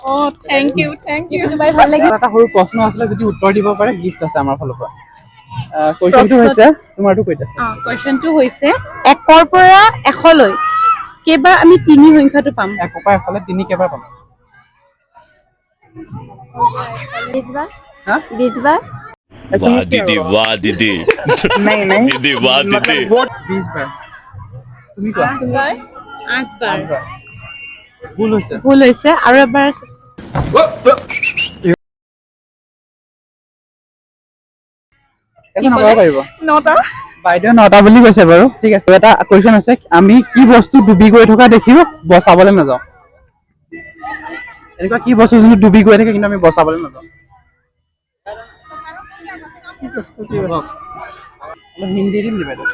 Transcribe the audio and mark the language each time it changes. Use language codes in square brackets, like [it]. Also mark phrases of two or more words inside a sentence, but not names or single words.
[en] thank you [as] তোমাৰ ভাল লাগিল এটা সৰু প্ৰশ্ন আছিলে যদি উত্তৰ দিব পাৰে গিফ্ট আছে আমাৰ ফালৰ পৰা কোৱেশ্চনটো হৈছে তোমাৰটো কৈ দিয়া কোৱেশ্চনটো হৈছে 1ৰ পৰা 100 লৈ কেইবাৰ আমি 3 সংখ্যাটো পাম 1 পৰা 1 লৈ 3 কেইবাৰ পাম [hi] 20 बार हाँ 20 बार वाह दीदी नहीं नहीं दीदी वाह दीदी [as] 20 বাৰ তুমি কোৱা 8 বাৰ ভুল হৈছে আৰু এবাৰ একো নকব পাৰিব 9টা বাইদেউ 9টা বুলি কৈছে বাৰু ঠিক আছে এটা কোৱেশ্চন আছে আমি কি বস্তু ডুবি গৈ থকা দেখিও বচাবলৈ নাযাওঁ এনেকুৱা কি বস্তু যোনটো ডুবি গৈ থাকে কিন্তু আমি বচাবলৈ নাযাওঁ কি বস্তু কি হ'ব হিন্দী দিম নি বাইদেউ